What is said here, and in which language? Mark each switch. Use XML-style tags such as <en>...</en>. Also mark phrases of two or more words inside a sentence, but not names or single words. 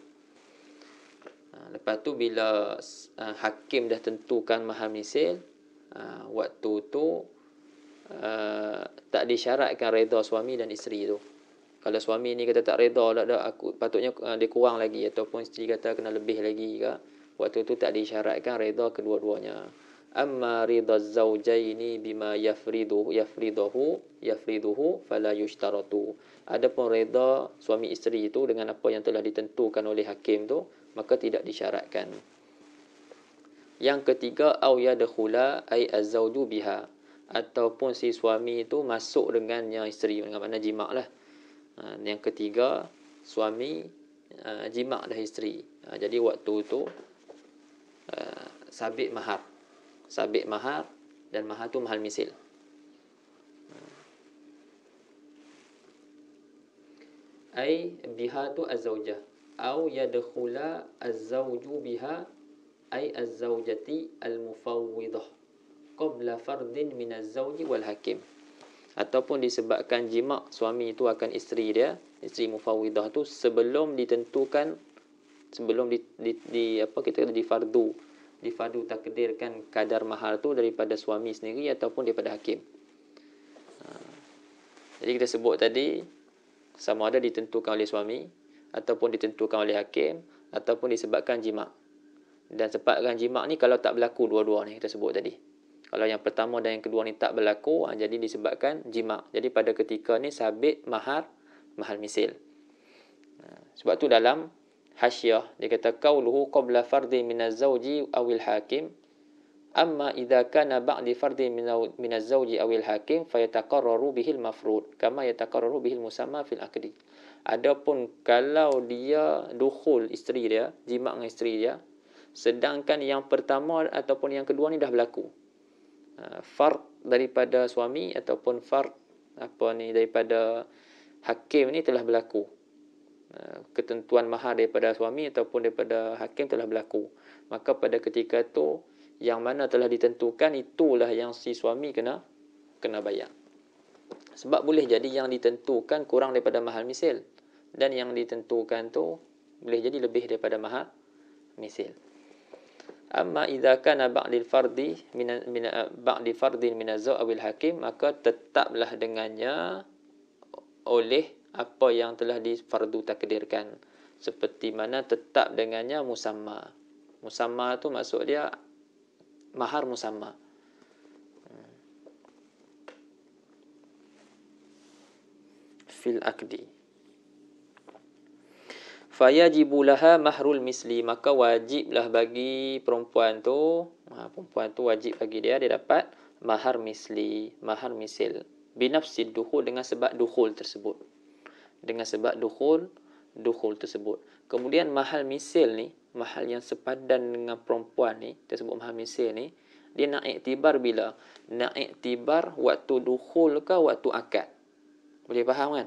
<ms>Lepas tu bila hakim dah tentukan mahal misil, waktu tu tak disyaratkan reda suami dan isteri tu. Kalau suami ni kata tak reda, patutnya dia kurang lagi, ataupun isteri kata kena lebih lagi ke, waktu tu tak disyaratkan reda kedua-duanya.</ms> <ar>أما رضا الزوجين بما يفرضه فلا يشترط.</ar> <ms>Adapun reda suami isteri itu dengan apa yang telah ditentukan oleh hakim tu, maka tidak disyaratkan. Yang ketiga,</ms> <ar>أو يدخل أي الزوج بها,</ar> <ms>ataupun si suami itu masuk dengannya isteri, dengan makna jima' lah. Yang ketiga, suami jima' dah isteri. Jadi waktu tu sabit mahar, dan mahar tu mahal misil.</ms> <ar>أي بها tu الزوجة أو يدخل الزوج بها أي الزوجة المفوضة قبل فرض من الزوج والحاكم.</ar> <ms>Ataupun disebabkan jima' suami itu akan isteri dia, isteri mufawwidah tu, sebelum ditentukan, sebelum difardu takdirkan kadar mahar tu daripada suami sendiri ataupun daripada hakim. Jadi kita sebut tadi, sama ada ditentukan oleh suami ataupun ditentukan oleh hakim ataupun disebabkan jima'. Dan sebabkan jima' ni kalau tak berlaku dua-dua ni kita sebut tadi. Kalau yang pertama dan yang kedua ni tak berlaku, jadi disebabkan jima'. Jadi pada ketika ni sabit mahal misil. Sebab tu dalam hasyiah dia kata</ms> <ar>قوله قبل فرض من الزوج أو الحاكم أما إذا كان بعد فرض من الزوج أو الحاكم فيتقرر به المفروض كما يتقرر به المسمى في العقد.</ar> <ms>Adapun kalau dia dukhul isteri dia, jima' dengan isteri dia, sedangkan yang pertama ataupun yang kedua ni dah berlaku, fard daripada suami ataupun fard daripada hakim ni telah berlaku, ketentuan mahar daripada suami ataupun daripada hakim telah berlaku, maka pada ketika tu yang mana telah ditentukan itulah yang si suami kena bayar. Sebab boleh jadi yang ditentukan kurang daripada mahal misil, dan yang ditentukan tu boleh jadi lebih daripada mahar misil.</ms> <ar>أما إذا كان بعد الفرض بعد فرض من الزوج أو الحاكم,</ar> <ms>maka tetaplah dengannya oleh apa yang telah difardu takdirkan, seperti mana tetap dengannya musamma. Musamma tu maksud dia mahar musamma.</ms> <ar>في العقد. فيجب لها مهر المثل,</ar> <ms>maka wajiblah bagi perempuan tu wajib bagi dia dapat mahar misli, mahar misil.</ms> <ar>بنفس الدخول,</ar> <ms>dengan sebab dukhul tersebut. Dengan sebab dukhul tersebut. Kemudian mahal misil ni, mahal yang sepadan dengan perempuan ni, tersebut mahal misil ni, dia nak iktibar bila? Nak iktibar waktu dukhul ke waktu akad. Boleh faham kan?</ms>